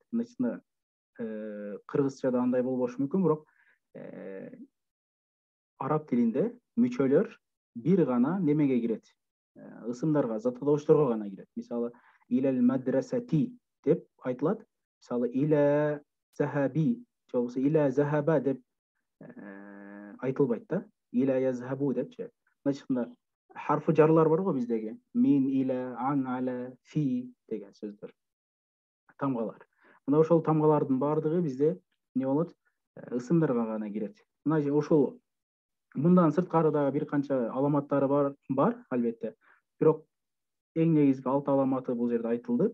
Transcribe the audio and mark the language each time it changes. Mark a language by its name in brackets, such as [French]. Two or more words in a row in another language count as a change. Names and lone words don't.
[Kyrgyz] Мына кыргызчада андай болбошу мүмкүн, бирок араб тилинде мүчөлөр бир гана немеге кирет. Ысымдарга, зататоочторго гана кирет. Мисалы [Arabic] إلى المدرسة [Kyrgyz] деп айтылат. Мисалы [Arabic] إلى ذهاب, [Kyrgyz] же болбосо [Arabic] إلى ذهب [Kyrgyz] деп айтылбайт да. [Arabic] إلى يذهب [Kyrgyz] депчи. Мына чыкканда харфы жарлар бар го биздеги. [Arabic] من، إلى، عن، على، في [Kyrgyz] деген сөздөр. Тамгалар. Мына ошол тамгалардын баардыгы бизде эмне болот? Ысымдарга гана кирет. Мына ошол мындан сырткары дагы бир канча аламаттары бар, албетте. Бирок эң негизги 6 аламаты бул жерде айтылды.